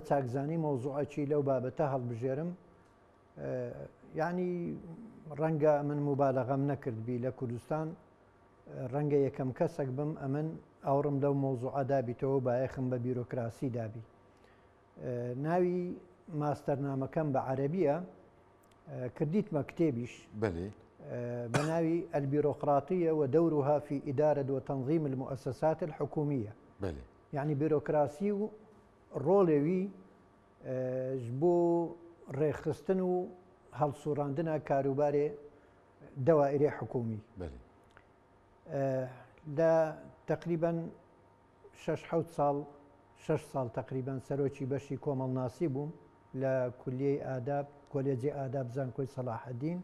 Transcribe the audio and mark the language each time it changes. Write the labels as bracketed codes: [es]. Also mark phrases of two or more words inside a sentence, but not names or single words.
[ckb] چاکزانی مۆزوعەکی لەو بابەتە هەڵبژێرم یعنی ڕەنگە من مبالەغەم نەکردبی لە کوردستان ڕەنگە یەکەم کەسێک بم ئەمن ئەوڕم لەو مۆزوعە دابیتەوە بایەخم بە بیرۆکراسی دابی ناوی ماستەرنامەکەم بە عەرەبیە کردیتمە کتێبیش بە ناوی [ar] البيروقراطية ودورها في إدارة وتنظيم المؤسسات الحكومية يعني [ckb] بيروقراسي و ڕۆڵێوی بۆ ڕێخستن و هەڵسوڕاندنە کاروبارێ دەوائری حکومی لە تقریبا 6 ساڵ تقریبا سەرۆکی بەشی کۆمەڵناسی بووم لە کولیەی ئاداب کۆلێجی ئاداب زانکۆی سەلاحەدین